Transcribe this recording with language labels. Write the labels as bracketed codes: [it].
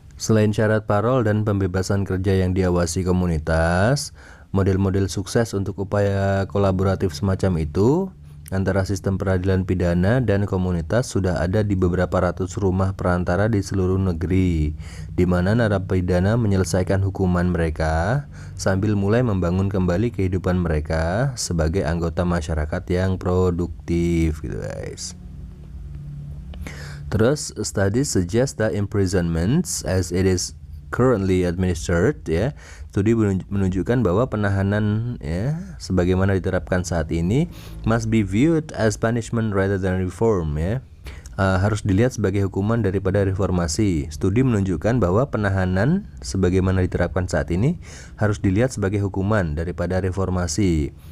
[id] Selain syarat parol dan pembebasan kerja yang diawasi komunitas, model-model sukses untuk upaya kolaboratif semacam itu antara sistem peradilan pidana dan komunitas sudah ada di beberapa ratus rumah perantara di seluruh negeri, di mana narapidana menyelesaikan hukuman mereka sambil mulai membangun kembali kehidupan mereka sebagai anggota masyarakat yang produktif gitu guys. [en] Terus studies suggest that imprisonments as it is currently administered ya, [id] studi menunjukkan bahwa penahanan ya sebagaimana diterapkan saat ini [en] must be viewed as punishment rather than reform ya. [id] Harus dilihat sebagai hukuman daripada reformasi. Studi menunjukkan bahwa penahanan sebagaimana diterapkan saat ini harus dilihat sebagai hukuman daripada reformasi.